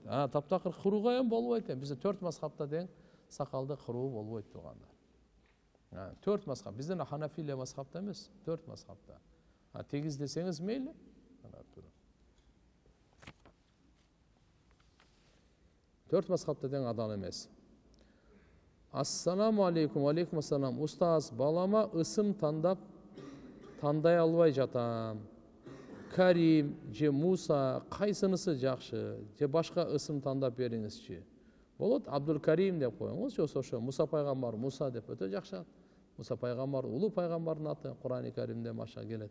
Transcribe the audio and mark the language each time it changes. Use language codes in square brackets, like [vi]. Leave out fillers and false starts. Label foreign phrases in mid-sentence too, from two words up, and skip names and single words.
[ky] Таптакыр кырууга эм болбойт. Бизде 4 мазхабта тең сакалды кыруу болбойт туугандар. 4 мазхаб. Бизден Ханафилия мазхабта эмес, 4 мазхабта. Тегиз десеңиз мейли. 4 мазхабта тең адам эмес. [ar] السلام عليكم، عليكم السلام. [ky] Устаз, балама ысым тандай албай жатам. Карим же Муса кайсынысы жакшы? Же башка ысым тандап бериңизчи. Болот, Абдул Карим деп коюңуз, же ошо Муса пайгамбар Муса деп өтө жакшы. Муса пайгамбар улуу пайгамбардын аты Кур'ан-ы Каримде маша келет.